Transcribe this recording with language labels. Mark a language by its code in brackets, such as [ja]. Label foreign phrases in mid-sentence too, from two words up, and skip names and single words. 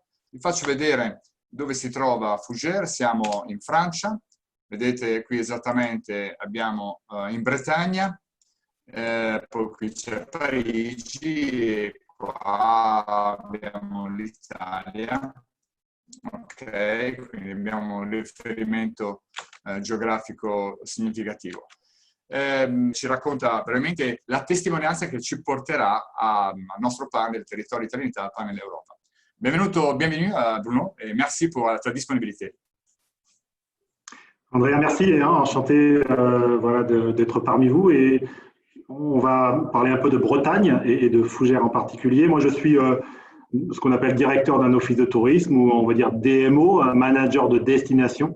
[it] Vi faccio vedere dove si trova Fougères. Siamo in Francia, vedete qui esattamente abbiamo in Bretagna, poi qui c'è Parigi e qua abbiamo l'Italia. Ok, quindi abbiamo un riferimento geografico significativo. Ci racconta veramente la testimonianza che ci porterà al nostro panel Territorio Italianità, al panel Europa. [fr] Bienvenue Bruno, et merci pour ta disponibilité. Andrea, merci, enchanté voilà, d'être parmi vous. Et on va parler un peu de Bretagne et de Fougères en particulier. Moi, je suis ce qu'on appelle directeur d'un office de tourisme, ou on va dire DMO, un manager de destination.